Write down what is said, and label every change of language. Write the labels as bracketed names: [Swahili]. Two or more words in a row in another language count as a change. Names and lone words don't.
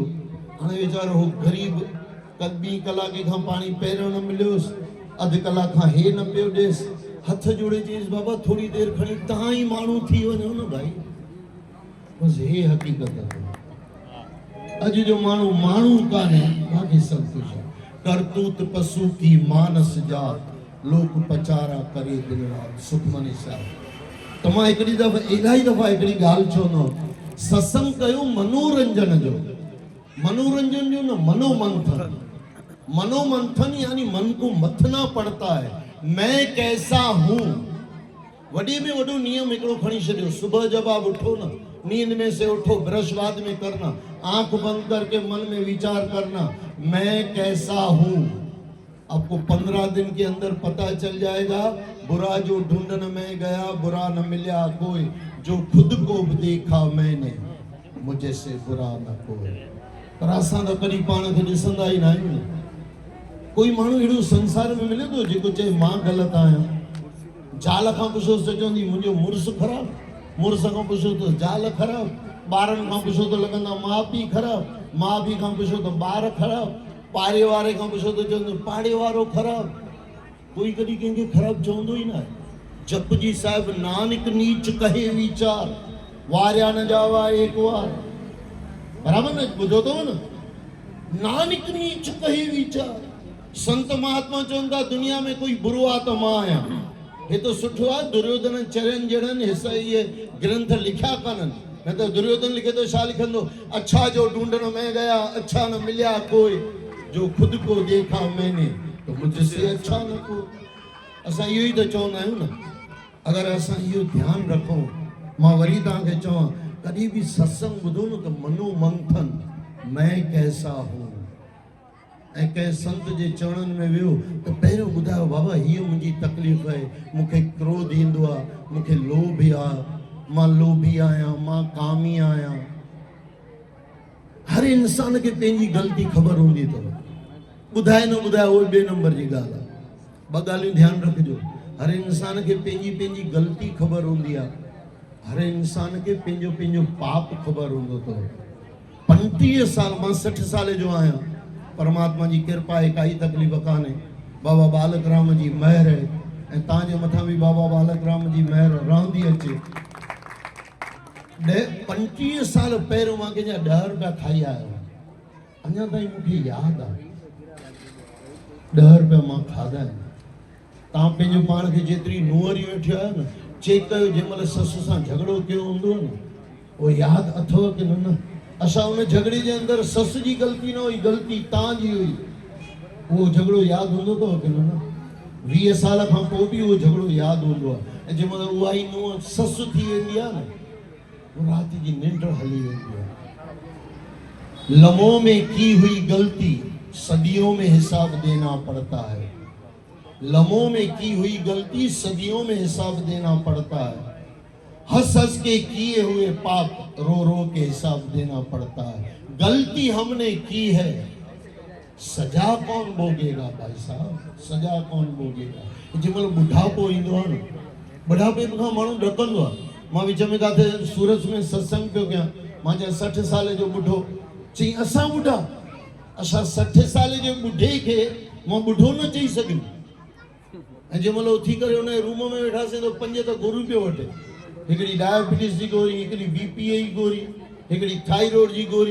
[Sindhi] हाणे वीचारो हो ग़रीब ॿीं कलाके खां पाणी पहिरियों न मिलियोसि, अधु कलाक खां हे न पियो ॾेसि। हथ जोड़े चयसि बाबा थोड़ी देर खणी तव्हां ई माण्हू थी वञो न भाई। बसि हे हक़ीक़त आहे। अॼु जो माण्हू माण्हू कान्हे, बाक़ी सभु कुझु आहे। [Punjabi] ਕਰਤੂਤ ਪਸੂ ਕੀ ਮਾਨਸ ਜਾਤ, ਲੋਕ ਪਚਾਰਾ ਕਰੇ ਦਿਨ ਰਾਤ, सुखमनी साहिब। [Sindhi] त मां हिकिड़ी दफ़ा इलाही दफ़ा हिकिड़ी ॻाल्हि चवंदो, सत्संग कयो मनोरंजन जो, मनोरंजन जो न मनोमंथन। [Hindi] मनोमंथन यानी मन को मथना पड़ता है, मैं कैसा हूँ। [Sindhi] वॾे में वॾो नियम हिकिड़ो खणी छॾियो, [Hindi] सुबह जब आप उठो न, नींद में से उठो, ब्रश बाद में करना, आंख बंद करके मन में विचार करना, मैं कैसा हूँ। आपको 15 दिन के अंदर पता चल जाएगा। बुरा जो ढूंढने में गया बुरा न मिला कोई, जो खुद को देखा मैंने मुझे से बुरा न कोई। [Sindhi] पर असां त कॾहिं पाण खे ॾिसंदा ई न आहियूं न। कोई माण्हू अहिड़ो संसार में मिले थो जेको चए मां ग़लति आहियां। ज़ाल खां पुछोसि त चवंदी मुंहिंजो मुड़ुसु ख़राबु, मुड़ुस खां पुछो त ज़ाल ख़राबु, ॿारनि खां पुछो त लॻंदा माउ पीउ ख़राबु, माउ पीउ खां पुछो त ॿार ख़राबु, पाड़े वारे खां पुछो त चवंदो पाड़े वारो ख़राबु। कोई कॾहिं कंहिंखे ख़राबु चवंदो ई न आहे। [Punjabi] ਜਪਜੀ ਸਾਹਿਬ ਨਾਨਕ ਨੀਚ ਕਹੇ ਵੀਚਾਰ, ਵਾਰਿਆ ਨ ਜਾਵਾ ਏਕ ਵਾਰ। [Sindhi] बराबर न ॿुधो अथव न, [Punjabi] ਨਾਨਕ ਨੀਚ ਕਹੇ ਵੀਚਾਰ। [Sindhi] संत महात्मा चवनि था दुनिया में कोई बुरो आहे त मां आहियां। हे तो सुठो आहे, दुर्योधन चरन जड़न हिस्सा ये ग्रंथ लिखिया काननि, न त दुर्योधन लिखे तो छा लिखंदो, [Hindi] अच्छा जो ढूंढण में गया अच्छा न मिलिया कोई, जो खुद को देखा मैंने तो मुझसे अच्छा न को। [Sindhi] असां इहो ई त चवंदा आहियूं न। अगर असां इहो ध्यानु रखूं, मां वरी तव्हांखे चवां कॾहिं बि सत्संग ॿुधो न त मनोमंथन, [Hindi] मैं कैसा हूँ। [Sindhi] ऐं कंहिं संत जे चरणनि में वियो त पहिरियों ॿुधायो बाबा हीअ मुंहिंजी तकलीफ़ आहे, मूंखे क्रोध ईंदो आहे, मूंखे लोभ आहे, मां लोभी आहियां, मां कामी आहियां। हर इंसान खे पंहिंजी ग़लती ख़बर हूंदी अथव। ॿुधाए न ॿुधाए उहो ॿिए नंबर जी ॻाल्हि आहे। ॿ ॻाल्हियूं ध्यानु रखिजो, हर इंसान खे पंहिंजी पंहिंजी ग़लती ख़बर हूंदी आहे, हर इंसान खे पंहिंजो पंहिंजो पाप ख़बर हूंदो अथव। 35 साल, मां 60 साल जो आहियां, परमात्मा जी कृपा आहे, काई तकलीफ़ कान्हे। बाबा बालक राम जी महर आहे ऐं तव्हांजे मथां बि बाबा बालक राम जी महर रहंदी अचे। 25 साल पहिरियों मां कंहिंजा 10 रुपया खाई आयो, अञा ताईं मूंखे यादि आहे 10 रुपया मां खाधा आहिनि। तव्हां पंहिंजो पाण खे जेतिरी नुंहरी वेठियो आहे न, चेक कयो जंहिं महिल ससु सां झगड़ो कयो हूंदो न, उहो यादि अथव की न? असां उन झगड़े जे अंदरि ससु जी ग़लती न हुई, ग़लती तव्हांजी हुई। उहो झगड़ो यादि हूंदो अथव की न? 20 साल खां पोइ बि उहो झगड़ो यादि हूंदो आहे। ऐं जंहिं महिल उहा ई नुंहुं ससु थी वेंदी आहे न, रात की निंड हली वेंदी आहे। [Hindi] लम्हों में की हुई गलती सदियों में हिसाब देना पड़ता है। लम्हों में की हुई गलती सदियों में हिसाब देना पड़ता है। हंस हंस के किए हुए पाप रो रो के हिसाब देना पड़ता है। गलती हमने की है, सजा कौन भोगेगा भाई साहब, सजा कौन भोगेगा। [Sindhi] जंहिं महिल बुढ़ापो ईंदो आहे न, बुढ़ापे खां माण्हू ॾकंदो आहे। मां विच में किथे सूरत में सत्संग पियो कयां, मां चयो 60 साल जो बुढ़ो, चई असां बुढ़ा, असां 60 साल जे बुढ़े खे मां बुढ़ो न चई सघियुमि। ऐं जंहिं महिल उथी करे हुन रूम में वेठासीं त 5 त गोरियूं पियो वठे, हिकिड़ी डायबिटीज़ जी गोरी, हिकिड़ी बीपीए जी गोरी, हिकिड़ी थायराइड जी गोरी।